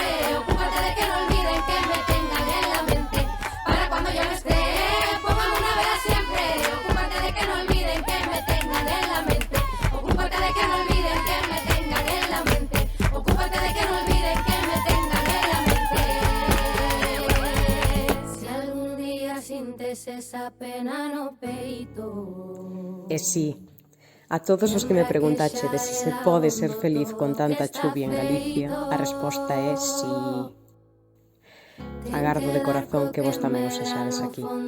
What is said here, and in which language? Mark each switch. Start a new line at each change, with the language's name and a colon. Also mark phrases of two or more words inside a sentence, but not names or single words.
Spanish: Ocúpate de que no olviden que me tengan en la mente. Para cuando ya no esté, póngame una vela siempre. Ocúpate de que no olviden que me tengan en la mente. Ocúpate de que no olviden que me tengan en la mente. Ocúpate de que no olviden que me tengan en la mente.
Galician: Si algún día sintes esa pena no peito. E sí, a todos os que me preguntachedes se se pode ser feliz con tanta chuvia en Galicia, a resposta é sí. Agardo de corazón que vos tamén os sexades aquí.